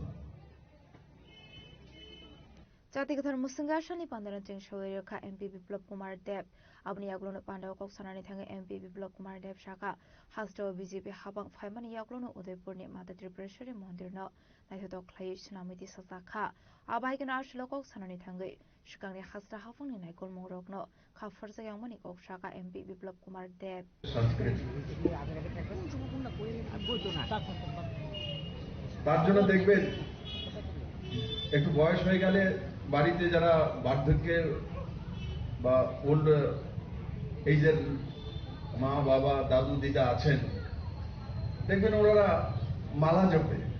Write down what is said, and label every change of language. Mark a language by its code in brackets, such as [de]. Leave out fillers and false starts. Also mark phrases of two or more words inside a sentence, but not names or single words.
[trp] জাতীয় ধর্মসংঘাশনী পান্ডারঞ্চিং সৌরিকা এমপি বিপ্লব কুমার দেব আপনি ইয়াগুলোনো পান্ডাও কক্সানানি থাঙ্গে এমপি বিপ্লব কুমার দেব শাখা হাস্টাও বিজেপি হাবাং ফাইমানি ইয়াগুলোনো উদয়পুরনি মাতা ত্রিপুরেশ্বরী মন্দির ন নাইথক খ্লাই সুনামিতি সাজাখা আবাইকেন আরশিল কক্সানানি থাঙ্গে শিকাংনি হাস্টা হাফংনি নাইকল মংরকনো খাফরজা ইয়াংমানি কক শাখা এমপি বিপ্লব কুমার দেব [bn] তার জন্য দেখবেন একটু বয়স হয়ে গেলে বাড়িতে যারা বার্ধক্যের বা [en] old age [bn] মা বাবা দাদু দিদা আছেন দেখবেন ওরা মালা জপে